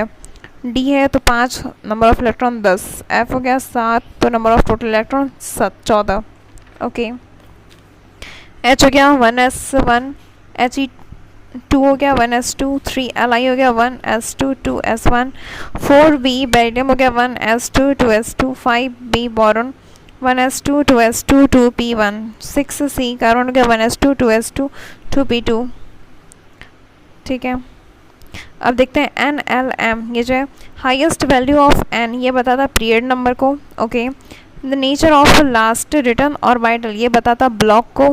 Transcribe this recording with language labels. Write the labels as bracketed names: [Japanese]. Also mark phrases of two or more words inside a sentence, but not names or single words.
[Hindi] डी है तो 5, [English] number of electron [Hindi] 10। एफ हो गया 7, तो [English] number of total electron [Hindi] 14। ओके, एच हो गया 1s1, एच ई 2 हो गया 1s2, 3 एल हो गया 1s2, 2s1, 4b बेरिलियम हो गया 1s2, 2s2, 5b बोरॉन 1s2, 2s2, 2p1, 6c कार्बन हो गया 1s2, 2s2, 2p2। ठीक है, अब देखते हैं [English] n l m, [Hindi] ये जो है [English] highest value of n, [Hindi] ये बताता [English] period number [Hindi] को। [English] okay, the nature of last return orbital, [Hindi] ये बताता ब्लॉक को।